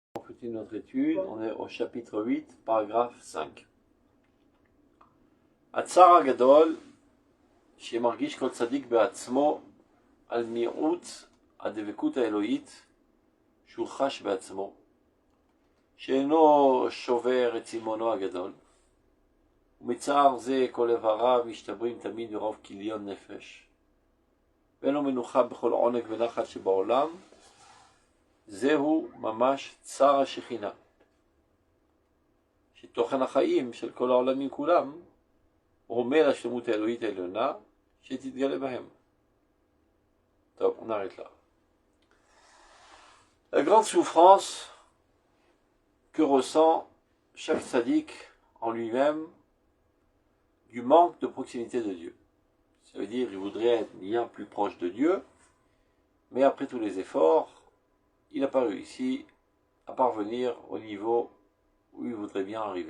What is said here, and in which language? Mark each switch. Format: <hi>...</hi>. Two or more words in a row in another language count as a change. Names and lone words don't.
<fr>On continue notre étude, on est au chapitre 8, paragraphe 5.</fr> <he>הצער הגדול שמרגיש כל צדיק בעצמו על מיעוט הדבקות האלוהית שהוא חש בעצמו, שאינו שובר את צימונו הגדול, ומצער זה כל איבריו משתברים תמיד ברוב כיליון נפש, ואין לו מנוחה בכל עונג ונחת שבעולם, זהו ממש צער השכינה, שתוכן החיים של כל העולמים כולם רומא לשלמות האלוהית העליונה שתתגלה בהם. טוב,</he> <fr>on arrête là. La grande souffrance que ressent chaque sadique en lui-même du manque de proximité de Dieu. Ça veut dire qu'il voudrait être bien plus proche de Dieu, mais après tous les efforts, il n'a pas réussi à parvenir au niveau où il voudrait bien arriver.</fr>